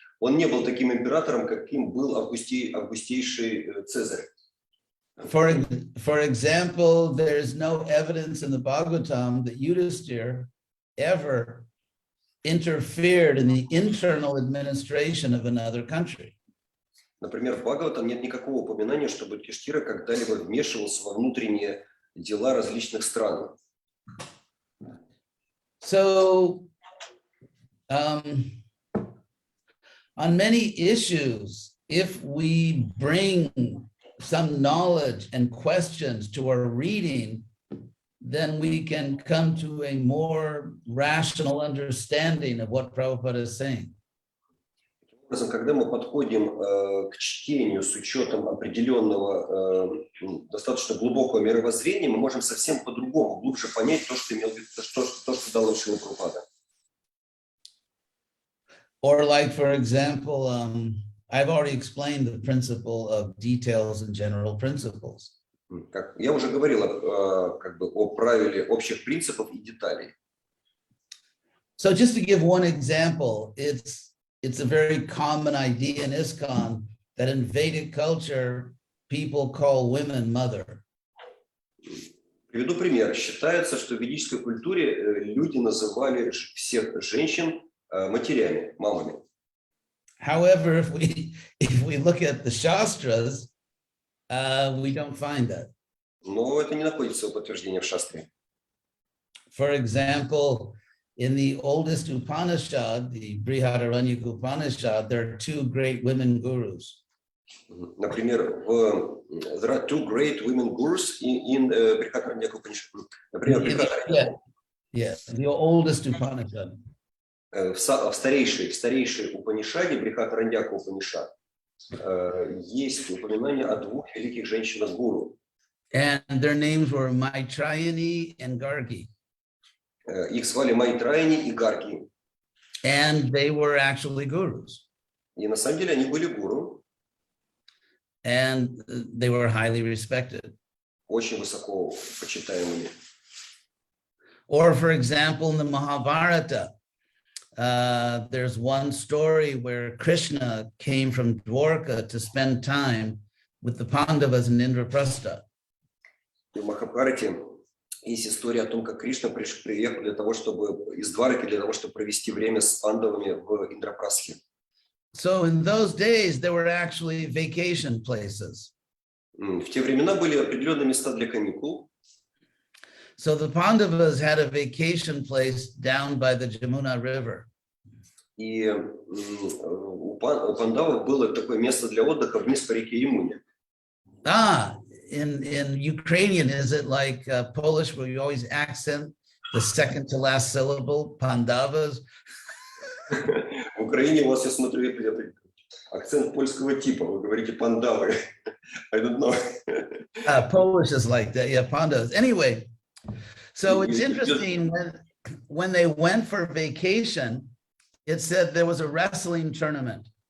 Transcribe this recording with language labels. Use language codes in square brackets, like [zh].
[ru] Он не был таким императором, каким был августейший Цезарь. [en] For example, there's no evidence in the Bhagavatam that Yudhisthira ever interfered in the internal administration of another country. [ru] Например, в Бхагаватам нет никакого упоминания, чтобы Юдхиштхира когда-либо вмешивался во внутренние дела различных стран. [en] So, on many issues, if we bring some knowledge and questions to our reading, then we can come to a more rational understanding of what Prabhupada is saying. [ru] Когда мы подходим к чтению с учетом определенного, достаточно глубокого мировоззрения, мы можем совсем по-другому, глубже понять то, что имел в виду, то, что дал нам Шрила Прабхупада. [en] Or like, for example, I've already explained the principle of details and general principles. [ru] Как я уже говорил как бы о правиле общих принципов и деталей. [en] So just to give one example, it's a very common idea in ISKCON that in Vedic culture, people call women mother. [ru] Приведу пример. Считается, что в ведической культуре люди называли всех женщин матерями, мамами. [en] However, if we look at the Shastras, we don't find that. [ru] Но это не находится в подтверждении в шастре. [en] For example, in the oldest Upanishad, the Brihadaranyaka Upanishad, there are two great women gurus. [ru] Например, [en] there are two great women gurus in Brihadaranyaka Upanishad. [ru] Например, [en] Yeah, the oldest Upanishad. [ru] В старейшей Упанишаде, Брихатараньяка Упанишад, есть упоминание о двух великих женщинах-гуру. [en] And their names were Maitrayani and Gargi. [ru] Их звали Майтраяни и Гарги. [en] And they were actually gurus. [ru] И на самом деле они были гуру. [en] And they were highly respected. [ru] Очень высоко почитаемыми. [en] Or, for example, in the Mahabharata, there's one story where Krishna came from Dwarka to spend time with the Pandavas in Indraprastha. [ru] В Махабхарате есть история о том, как Кришна приехал для того, чтобы из Двараки, для того, чтобы провести время с пандавами в Индрапрастхе. [en] So in those days, there were actually vacation places. [ru] В те времена были определенные места для каникул. [en] So the Pandavas had a vacation place down by the Jamuna River. [ru] И у пандавов было такое место для отдыха вниз по реке Ямуне. [en] In Ukrainian, is it like Polish, where you always accent the second to last syllable, Pandavas? [ru] В Украине у вас, я смотрю, акцент польского типа. Вы говорите пандавы. [en] I don't know. Polish is like that, yeah, Pandavas. Anyway, so it's interesting when they went for vacation, it said there was a wrestling tournament.